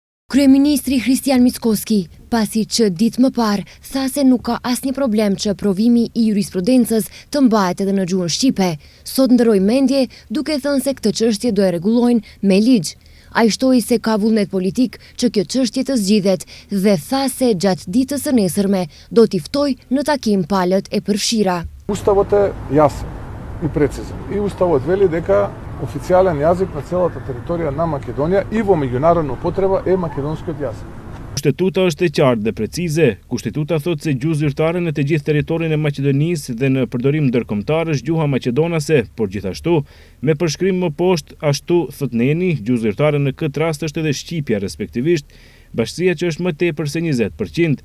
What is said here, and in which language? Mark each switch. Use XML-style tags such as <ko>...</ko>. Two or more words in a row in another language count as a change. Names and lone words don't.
<sq>Kryeministri Hristian Mickoski, pasi që ditë më parë, tha se nuk ka asnjë problem që provimi i jurisprudencës të mbahet edhe në gjuhën shqipe, sot ndërroi mendje duke thënë se këtë çështje do e rregullojnë me ligj. Ai shtoi se ka vullnet politik që kjo çështje të zgjidhet dhe tha se gjatë ditës së nesërme do t'i ftoj në takim palët e përfshira.</sq> <mk>Уставот е јасен и прецизен. И уставот вели дека официјален јазик на целата територија на Македонија и во меѓународна употреба е македонскиот јазик.</mk> <sq>Kushtetuta është e qartë dhe precize. Kushtetuta thotë se gjuhë zyrtare në të gjithë territorin e Maqedonisë dhe në përdorim ndërkombëtar është gjuha maqedonase, por gjithashtu me përshkrim më poshtë, ashtu thot Neni, gjuhë zyrtare në këtë rast është edhe shqipja, respektivisht bashkësia që është më tepër se 20%.</sq>